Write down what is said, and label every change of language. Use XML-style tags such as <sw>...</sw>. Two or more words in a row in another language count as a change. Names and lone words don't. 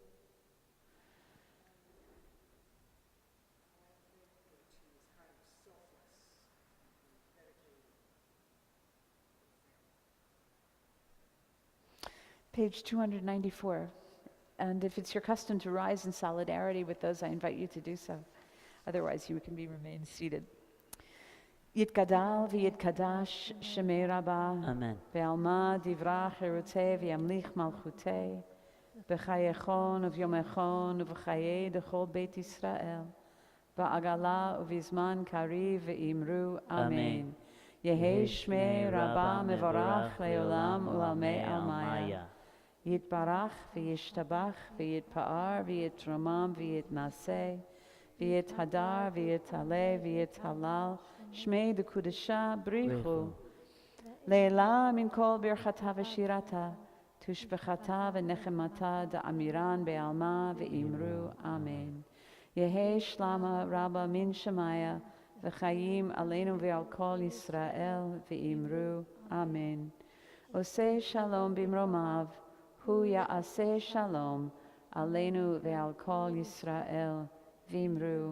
<en>He was kind of selfless and dedicated. Page 294. And if it's your custom to rise in solidarity with those, I invite you to do so. Otherwise, you can remain seated.</en> <arc>יתגדל ויתקדש שמה רבא. Amen. בעלמא די ברא כרעותה וימליך מלכותה. בחייכון וביומיכון ובחיי דכל בית ישראל. בעגלא ובזמן קריב ואמרו. Amen. יהא שמה רבא מברך לעלם ולעלמי עלמיא. יתברך וישתבח ויתפאר ויתרומם ויתנשא. ויתהדר ויתעלה ויתהלל. שמה דקודשא בריך הוא. לעלא מן כל ברכתא ושירתא. תשבחתא ונחמתא דאמירן בעלמא ואמרו. אמן. יהא שלמא רבא מן שמיא. וחיים עלינו ועל כל ישראל ואמרו.</arc> <he>אמן. עושה שלום במרומיו. הוא יעשה שלום. עלינו ועל כל ישראל ואמרו.</he>